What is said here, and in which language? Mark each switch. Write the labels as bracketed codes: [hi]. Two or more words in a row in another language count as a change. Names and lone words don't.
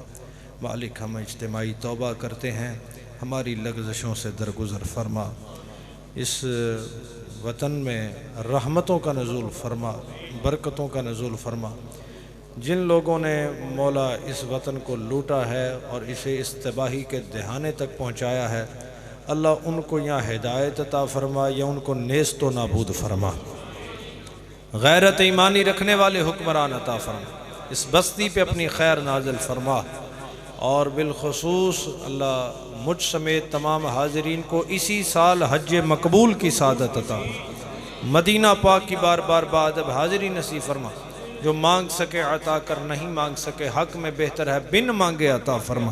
[ur] مالک ہم اجتماعی توبہ کرتے ہیں، ہماری لغزشوں سے درگزر فرما، اس وطن میں رحمتوں کا نزول فرما، برکتوں کا نزول فرما۔ جن لوگوں نے مولا اس وطن کو لوٹا ہے اور اسے اس تباہی کے دہانے تک پہنچایا ہے، اللہ ان کو یا ہدایت عطا فرما یا ان کو نیست و نابود فرما۔ غیرت ایمانی رکھنے والے حکمران عطا فرما، اس بستی پہ اپنی خیر نازل فرما، اور بالخصوص اللہ مجھ سمیت تمام حاضرین کو اسی سال حج مقبول کی سعادت عطا فرما۔ مدینہ پاک کی بار بار بادب حاضری نصیب فرما، جو مانگ سکے عطا کر، نہیں مانگ سکے حق میں بہتر ہے بن مانگے عطا فرما۔